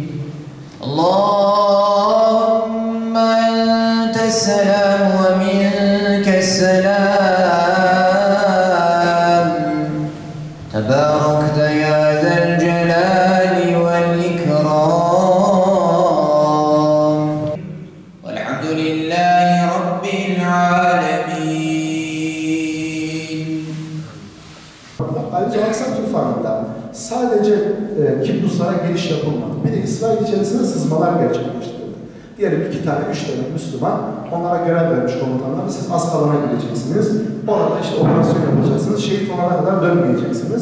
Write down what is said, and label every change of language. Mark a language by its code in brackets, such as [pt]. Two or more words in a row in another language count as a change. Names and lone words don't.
[ar] اللهم أنت السلام ومنك السلام تباركت يا ذا الجلال والإكرام والحمد لله رب العالمين. [tr] Ayrıca Aksa tufanında sadece Kibduslara giriş yapılmadı. Bir de İsrail içerisinde sızmalar gerçekleştirildi. Diyelim 2 tane, 3 tane Müslüman, onlara görev vermiş komutanlar, siz Askalon'a gideceksiniz, orada işte operasyon yapacaksınız, şehit olana kadar dönmeyeceksiniz.